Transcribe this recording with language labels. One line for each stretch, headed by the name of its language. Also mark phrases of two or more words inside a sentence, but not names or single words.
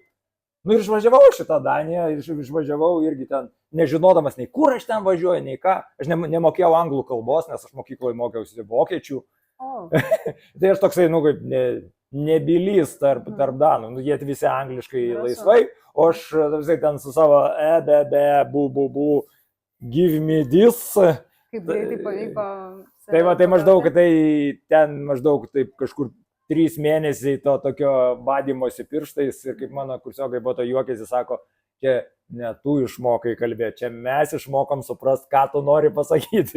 Lithuanian: Ir išvažiavau šitą Daniją, išvažiavau irgi ten, nežinodamas nei kur aš ten važiuoju, nei ką. Aš nemokėjau anglų kalbos, nes aš mokykloje mokiausi vokiečių. Tai aš toksai, kaip nebylys tarp danų, jie visi angliškai laisvai, o aš ten su savo bu,
English: give me this.
Lithuanian: Kaip greitai pavyko. Tai maždaug, ten maždaug taip kažkur 3 mėnesiai to tokio badymosi pirštais ir kaip mano kursiokai po to juokėsi, sako, čia ne tu išmokai kalbėti, čia mes išmokom suprast, ką tu nori pasakyti.